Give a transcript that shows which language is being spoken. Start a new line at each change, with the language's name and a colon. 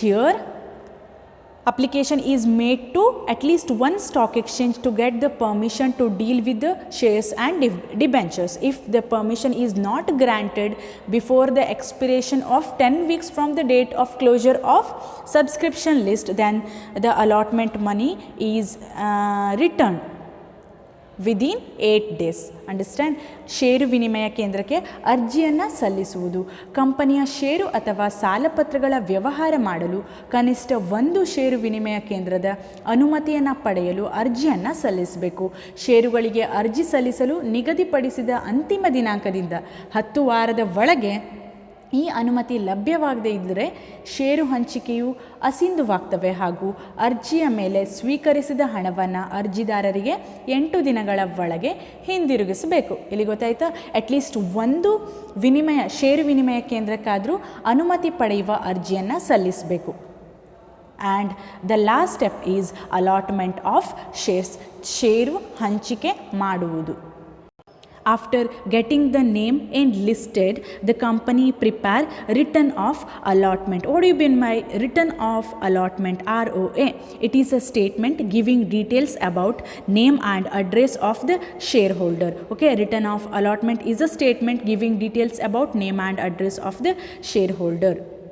English: Here application is made to at least one stock exchange to get the permission to deal with the shares and debentures. If the permission is not granted before the expiration of 10 weeks from the date of closure of subscription list, then the allotment money is returned within 8 days. Understand?
Kannada: ಷೇರು ವಿನಿಮಯ ಕೇಂದ್ರಕ್ಕೆ ಅರ್ಜಿಯನ್ನು ಸಲ್ಲಿಸುವುದು. ಕಂಪನಿಯ ಷೇರು ಅಥವಾ ಸಾಲಪತ್ರಗಳ ವ್ಯವಹಾರ ಮಾಡಲು ಕನಿಷ್ಠ ಒಂದು ಷೇರು ವಿನಿಮಯ ಕೇಂದ್ರದ ಅನುಮತಿಯನ್ನು ಪಡೆಯಲು ಅರ್ಜಿಯನ್ನು ಸಲ್ಲಿಸಬೇಕು. ಷೇರುಗಳಿಗೆ ಅರ್ಜಿ ಸಲ್ಲಿಸಲು ನಿಗದಿಪಡಿಸಿದ ಅಂತಿಮ ದಿನಾಂಕದಿಂದ 10 ವಾರದ ಒಳಗೆ ಈ ಅನುಮತಿ ಲಭ್ಯವಾಗದೇ ಇದ್ದರೆ ಷೇರು ಹಂಚಿಕೆಯು ಅಸಿಂಧುವಾಗ್ತವೆ ಹಾಗೂ ಅರ್ಜಿಯ ಮೇಲೆ ಸ್ವೀಕರಿಸಿದ ಹಣವನ್ನು ಅರ್ಜಿದಾರರಿಗೆ 8 ದಿನಗಳ ಒಳಗೆ ಹಿಂದಿರುಗಿಸಬೇಕು. ಇಲ್ಲಿ ಗೊತ್ತಾಯ್ತಾ? ಅಟ್ಲೀಸ್ಟ್ ಒಂದು ಷೇರು ವಿನಿಮಯ ಕೇಂದ್ರಕ್ಕಾದರೂ ಅನುಮತಿ ಪಡೆಯುವ ಅರ್ಜಿಯನ್ನು ಸಲ್ಲಿಸಬೇಕು.
English: and the last step is allotment of shares,
Kannada: ಷೇರು ಹಂಚಿಕೆ ಮಾಡುವುದು.
English: After getting the name enlisted, the company prepare written of allotment. What do you mean by written of allotment? ROA. It is a statement giving details about name and address of the shareholder. Okay, written of allotment is a statement giving details about name and address of the shareholder.